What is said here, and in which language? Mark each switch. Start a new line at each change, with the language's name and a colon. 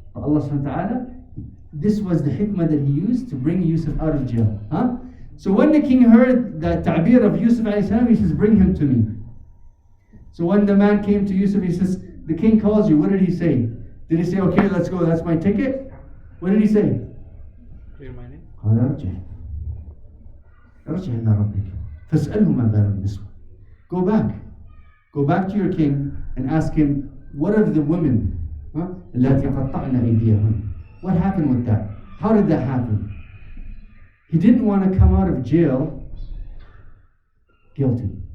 English: But Allah subhanahu wa ta'ala, this was the hikmah that he used to bring Yousuf out of jail. So when the king heard the ta'bir of Yousuf alayhi salam, he says, bring him to me. So when the man came to Yousuf, he says, the king calls you. What did he say? Did he say, okay, let's go, that's my ticket? What did he say? Clear my name.
Arabic: قال ارجع إلى ربك فاسأله ما بال النسوة.
English: Go back. Go back to your king and ask him, what of the women?
Arabic: اللاتي قطعن أيديهن.
English: What happened with that? How did that happen? He didn't want to come out of jail guilty.